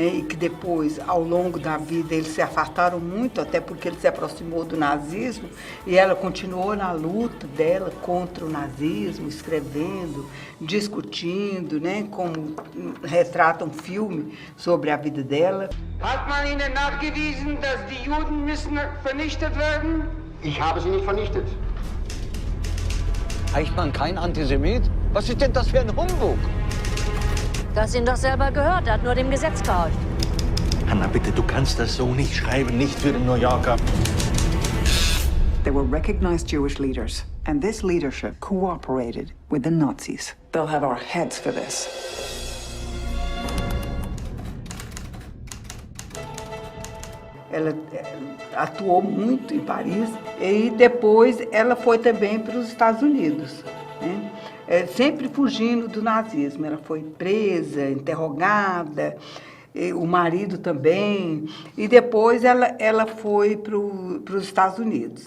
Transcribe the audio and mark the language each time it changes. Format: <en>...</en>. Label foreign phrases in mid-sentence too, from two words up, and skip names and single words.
<pt>E que depois, ao longo da vida, eles se afastaram muito, até porque ele se aproximou do nazismo, e ela continuou na luta dela contra o nazismo, escrevendo, discutindo, né? Como retrata um filme sobre a vida dela.</pt> <de>Hat man Ihnen nachgewiesen, dass die Juden müssen vernichtet werden? Ich habe sie nicht vernichtet. Eichmann kein Antisemit? Was ist denn das für ein Humbug? Du hast ihn doch selber gehört, er hat nur dem Gesetz gehorcht. Hanna, bitte, du kannst das so nicht schreiben, nicht für den New Yorker.</de> <en>They were recognized Jewish leaders, and this leadership cooperated with the Nazis. They'll have our heads for this.</en> <pt>Ela atuou muito em Paris e depois ela foi também para os Estados Unidos, né? Sempre fugindo do nazismo. Ela foi presa, interrogada, o marido também, e depois ela foi para os Estados Unidos.</pt>